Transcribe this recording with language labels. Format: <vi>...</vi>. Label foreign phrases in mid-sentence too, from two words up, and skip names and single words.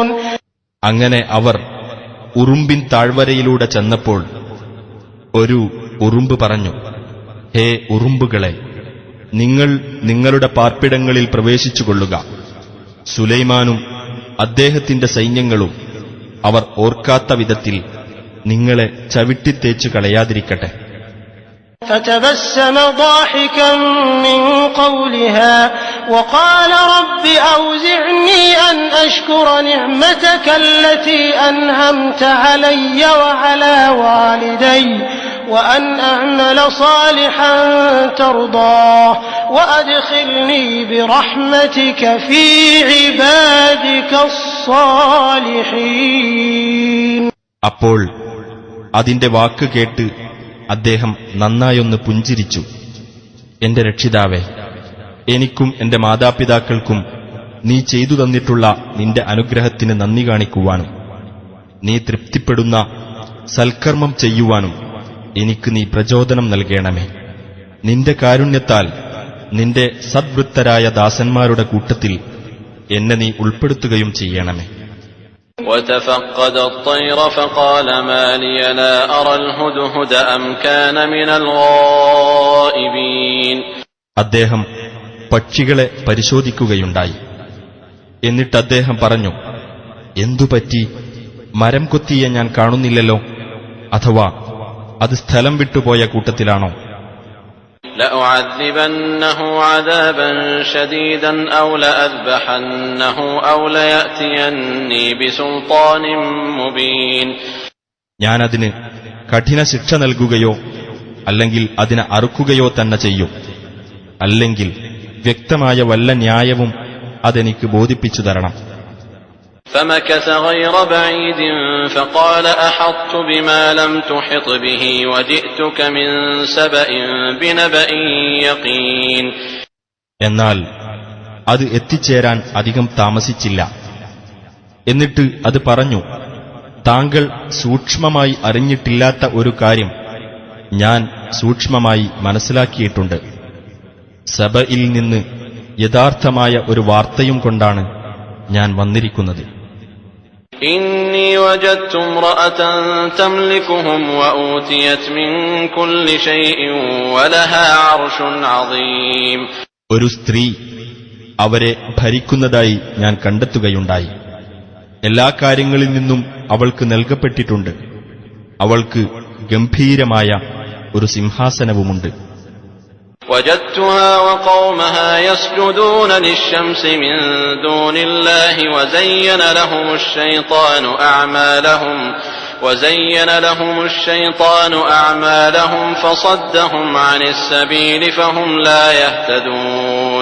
<ml>അങ്ങനെ അവർ ഉറുമ്പിൻ താഴ്വരയിലൂടെ ചെന്നപ്പോൾ ഒരു ഉറുമ്പ് പറഞ്ഞു, ഹേ ഉറുമ്പുകളെ, നിങ്ങൾ നിങ്ങളുടെ പാർപ്പിടങ്ങളിൽ പ്രവേശിച്ചുകൊള്ളുക. സുലൈമാനും അദ്ദേഹത്തിന്റെ സൈന്യങ്ങളും അവർ ഓർക്കാത്ത വിധത്തിൽ നിങ്ങളെ ചവിട്ടിത്തേച്ചു കളയാതിരിക്കട്ടെ.</ml> <ar>فتبسم ضاحكا من قولها وقال رب أوزعني أن أشكر نعمتك التي أنعمت علي وعلى والدي وأن أعمل صالحا ترضاه وأدخلني برحمتك في عبادك الصالحين.</ar> <ml>അപ്പോൾ അതിന്റെ വാക്ക് കേട്ട് അദ്ദേഹം നന്നായൊന്ന് പുഞ്ചിരിച്ചു. എന്റെ രക്ഷിതാവേ, എനിക്കും എന്റെ മാതാപിതാക്കൾക്കും നീ ചെയ്തു തന്നിട്ടുള്ള നിന്റെ അനുഗ്രഹത്തിന് നന്ദി കാണിക്കുവാനും നീ തൃപ്തിപ്പെടുന്ന സൽക്കർമ്മം ചെയ്യുവാനും എനിക്ക് നീ പ്രചോദനം നൽകണമേ. നിന്റെ കാരുണ്യത്താൽ നിന്റെ സദ്വൃത്തരായ ദാസന്മാരുടെ കൂട്ടത്തിൽ എന്നെ നീ ഉൾപ്പെടുത്തുകയും ചെയ്യണമേ.</ml> <ar>وتفقد الطير فقال ما لي لا أرى الهدهد أم كان من الغائبين.</ar> <ml>അദ്ദേഹം പക്ഷികളെ പരിശോധിക്കുകയുണ്ടായി. എന്നിട്ട് അദ്ദേഹം പറഞ്ഞു, എന്തുപറ്റി? മരം കൊത്തിയെ ഞാൻ കാണുന്നില്ലല്ലോ. അഥവാ അത് സ്ഥലം വിട്ടുപോയ കൂട്ടത്തിലാണോ?</ml> <ar>لأعذبنه عذابا شديدا أو لأذبحنه أو ليأتيني بسلطان مبين.</ar> <ml>ഞാനതിന് കഠിന ശിക്ഷ നൽകുകയോ അല്ലെങ്കിൽ അതിനെ അറുക്കുകയോ തന്നെ ചെയ്യും, അല്ലെങ്കിൽ വ്യക്തമായ വല്ല ന്യായവും അതെനിക്ക് ബോധിപ്പിച്ചു തരണം.</ml> <ar>فمكث غير بعيد فقال أحطت بما لم تحط به وجئتك من سبأ بنبأ يقين.</ar> <ml>എന്നാൽ അത് എത്തിച്ചേരാൻ അധികം താമസിച്ചില്ല. എന്നിട്ട് അത് പറഞ്ഞു, താങ്കൾ സൂക്ഷ്മമായി അറിഞ്ഞിട്ടില്ലാത്ത ഒരു കാര്യം ഞാൻ സൂക്ഷ്മമായി മനസ്സിലാക്കിയിട്ടുണ്ട്. സബയിൽ നിന്ന് യഥാർത്ഥമായ ഒരു വാർത്തയും കൊണ്ടാണ് ഞാൻ വന്നിരിക്കുന്നത്.</ml> <ar>إني وجدت امرأة تملكهم وأوتيت من كل شيء ولها عرش عظيم.</ar> <ml>ഒരു സ്ത്രീ അവരെ ഭരിക്കുന്നതായി ഞാൻ കണ്ടെത്തുകയുണ്ടായി. എല്ലാ കാര്യങ്ങളിൽ നിന്നും അവൾക്ക് നൽകപ്പെട്ടിട്ടുണ്ട്. അവൾക്ക് ഗംഭീരമായ ഒരു സിംഹാസനവുമുണ്ട്.</ml> <ar>وجدتها وقومها يسجدون للشمس من دون الله وزين لهم الشيطان أعمالهم فصدهم عن السبيل فهم لا يهتدون.</ar>